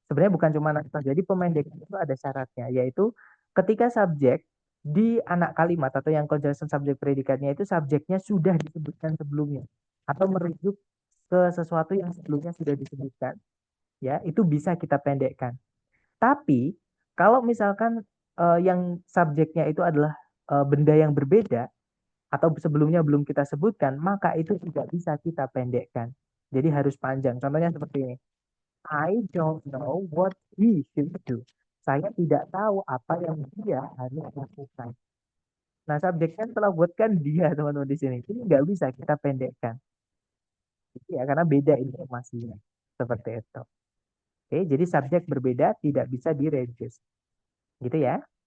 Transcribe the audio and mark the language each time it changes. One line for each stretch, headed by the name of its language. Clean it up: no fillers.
Indonesian: Sebenarnya bukan cuma noun clause, jadi pemendekan itu ada syaratnya, yaitu ketika subjek di anak kalimat atau yang conjunction subjek predikatnya itu subjeknya sudah disebutkan sebelumnya atau merujuk ke sesuatu yang sebelumnya sudah disebutkan, ya, itu bisa kita pendekkan. Tapi kalau misalkan yang subjeknya itu adalah benda yang berbeda, atau sebelumnya belum kita sebutkan, maka itu tidak bisa kita pendekkan. Jadi harus panjang. Contohnya seperti ini.
English: I don't know what he should do.
Indonesian: Saya tidak tahu apa yang dia harus lakukan. Nah, subjeknya setelah buatkan dia, teman-teman di sini. Ini nggak bisa kita pendekkan. Ya, karena beda informasinya. Seperti itu. Oke, jadi subjek berbeda tidak bisa direduce. Gitu ya.